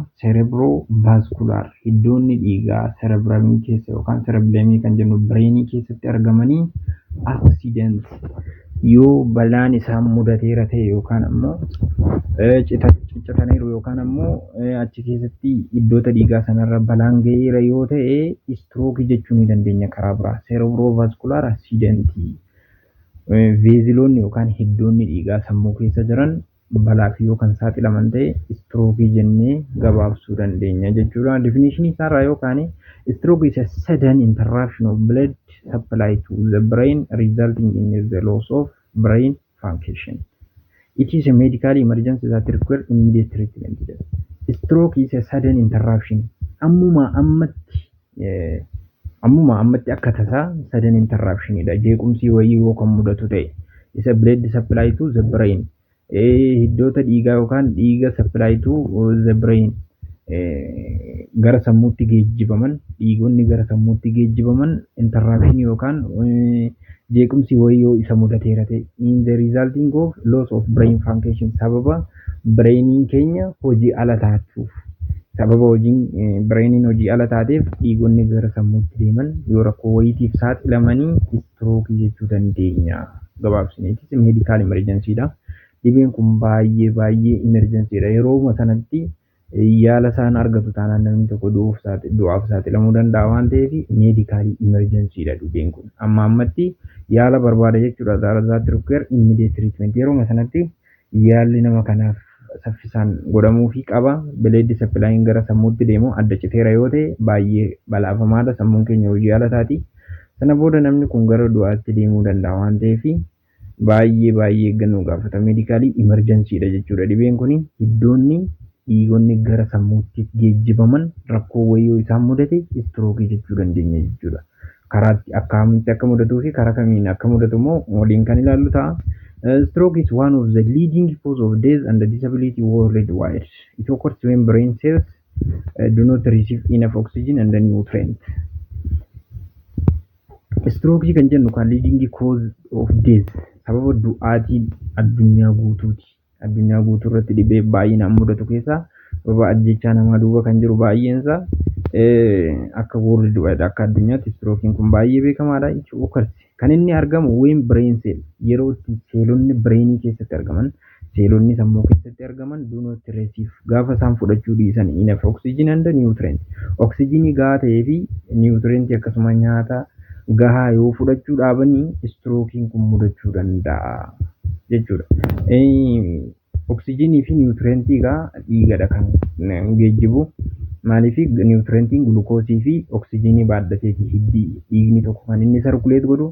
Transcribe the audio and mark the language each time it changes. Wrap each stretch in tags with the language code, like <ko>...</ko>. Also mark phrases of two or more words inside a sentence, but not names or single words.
<om>Cerebrovascular iddoonni dhiigaa cerebramii keessa yookaan cereblemii kan jennu bireenii keessatti argamanii accident yoo balaan isaan mudateera ta'e yookaan ammoo ciccitaniiru yookaan ammoo achi keessatti iddoota dhiigaa sanarra balaan ga'eera yoo ta'e istrookii jechuu ni dandeenya karaa biraa.</om> <en>Cerebrovascular accident</en> <om>veeziloonni yookaan hiddoonni dhiigaa sammuu keessa jiran balaaf yoo kan saaxilaman ta'e istrookii jennee gabaabsuu dandeenya jechuudha.</om> <en>Definition</en> <om>isaarraa yookaan</om> <en>stroke is a sudden interruption of blood supply to the brain resulting in the loss of brain function. It is a medical emergency that requires immediate treatment. Stroke is a sudden interruption.</en> <om>Ammuma ammatti akka tasaa</om> <en>sudden interruption</en> <om>dha. Jeequmsi wayii yoo kan mudatu ta'e isa</om> <en>blood supply to the brain.</en> <om>Hiddoota dhiigaa yookaan dhiiga</om> <en>supply to the brain</en> <om>gara sammuutti geejjibaman dhiigonni gara sammuutti geejjibaman interruption yookaan jeequmsi wayii yoo isa mudateera ta'e</om> <en>in the resulting of loss of brain function</en> <om>sababa brainiin keenya hojii ala taachuuf sababa brainiin hojii ala taateef dhiigonni gara sammuutti deeman yoo rakkoo wayiitiif saaxilamanii istrookii jechuu dandeenya. Gabaabsineetis</om> <en>medical emergency</en> <om>dha. Dhibeen kun baay'ee emergency dha. Yeroo sanatti yaala isaan argatu taanaan namni tokko du'aaf saaxilamuu danda'a waan ta'eef</om> <en>medical emergency</en> <om>dha dhibeen kun. Amma ammatti yaala barbaada jechuudha.</om> <en>That require immediate treatment.</en> <om>Yeroo sanatti yaalli nama kanaaf saffisaan godhamuufii qaba.</om> <en>Blood supply</en> <om>gara sammuutti deemu adda citeera yoo ta'e baay'ee balaafamaadha. Sammuun keenya hojii ala taati. Sana booda namni kun gara du'aatti deemuu danda'a waan ta'eef baay'ee eeggannoo gaafata.</om> <en>Medically emergency</en> <om>dha jechuudha. Dhibeen kun iddoonni dhiigonni gara sammuutti geejjibaman rakkoo wayii isaan mudate istrookii jechuu dandeenya jechuudha. Karaatti akkamitti akka mudatuu fi karaa kamiin akka mudatu immoo waliin kan ilaallu ta'a.</om> <en>Stroke is one of the leading cause of death and disability worldwide. It occurs when brain cells do not receive enough oxygen and nutrients.</en> <om>Strookii kan jennu kan</om> <en>leading cause of death</en> <om>sababa du'aatii addunyaa guutuuti. Addunyaa guutuu irratti dhibee baay'inaan mudatu keessaa sababa ajjechaa namaa duuba kan jiru baay'eensaa akka worldwide akka addunyaatti strookiin kun baay'ee beekamaadha. Kan inni argamu</om> <en>when brain cell</en> <om>yeroo itti seelonni bireenii keessatti argaman seelonni sammuu keessatti argaman</om> <en>do not receive</en> <om>gaafa isaan fudhachuu dhiisan</om> <en>enough oxygen and nutrient.</en> <om>Oxygenii gahaa ta'ee fi nutrient akkasuma nyaata gahaa yoo fudhachuu dhaabanii strookiin kun mudachuu danda'a jechuudha. Oxygenii fi nutrientii dhiigadha kan geejjibu. Maaliif nutrientiin gulukoosii fi oxygenii baaddateeti dhiigni tokko kan inni sarkuleet godhu.</om>